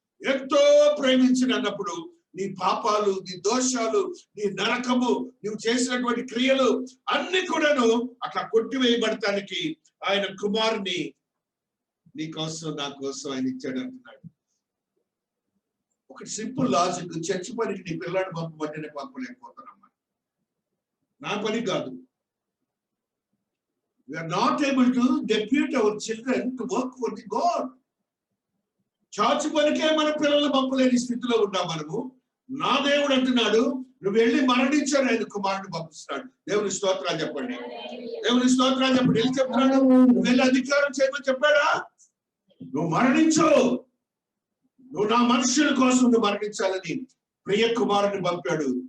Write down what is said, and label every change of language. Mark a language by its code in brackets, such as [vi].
[te] ఎంతో ప్రేమించిన అన్నప్పుడు నీ పాపాలు, నీ దోషాలు, నీ నరకము, నువ్వు చేసినటువంటి క్రియలు అన్ని కూడాను అట్లా కొట్టివేయబడటానికి ఆయన కుమారుని నీ కోసం, నా కోసం ఆయన ఇచ్చాడు అంటున్నాడు. ఒక సింపుల్ లాజిక్. చర్చి పనికి నీ పిల్లాడు పంపబట్టి నేను పంపలేకపోతానమ్మా. నా పని కాదు. [en] We are not able to depute our children to work for the God. [te] Church పనికే మన పిల్లలు పంపలేని స్థితిలో ఉన్నాం మనము. నా దేవుడు అంటున్నాడు, నువ్వు వెళ్ళి మరణించాను, ఆయన కుమారుడు పంపిస్తున్నాడు. దేవుని స్తోత్రాలు చెప్పండి. దేవుని స్తోత్రాలు చెప్పండి. వెళ్ళి చెప్తున్నాడు, నువ్వు వెళ్ళి అధికారం చేయమని చెప్పాడా? నువ్వు మరణించు, నువ్వు నా మనుషుల కోసం నువ్వు మరణించాలని ప్రియ కుమారుని పంపాడు.